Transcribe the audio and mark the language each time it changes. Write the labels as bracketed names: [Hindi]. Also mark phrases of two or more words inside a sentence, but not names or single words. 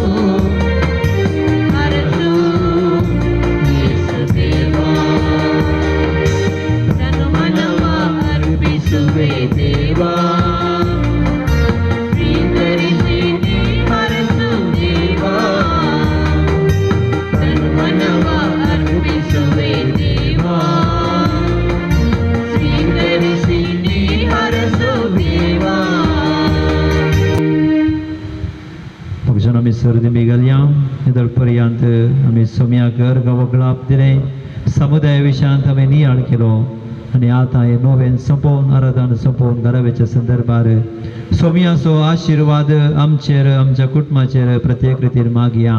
[Kannada] ದೇವಾ ಸ್ವೀಕರಿಸಿ ಹರಸು ದೇವಾ ತನ್ಮನವ ಅರ್ಪಿಸುವೆ ದೇವಾ ಸ್ವೀಕರಿಸಿ ಹರಸು ದೇವಾ [Konkani] भगवान आमी सर्दी मेघालया पर्यंत आमी सोम्याकर गांवकळाप दिलें समुदाया विशयांत आमी नियाळ केलो आनी आतां हे नोवेन सोंपोवन आराधन सोंपोवन घरावेच्या संदर्भार सोमयाचो आशिर्वाद आमचेर आमच्या कुटुंबाचेर प्रत्येक रितीन मागया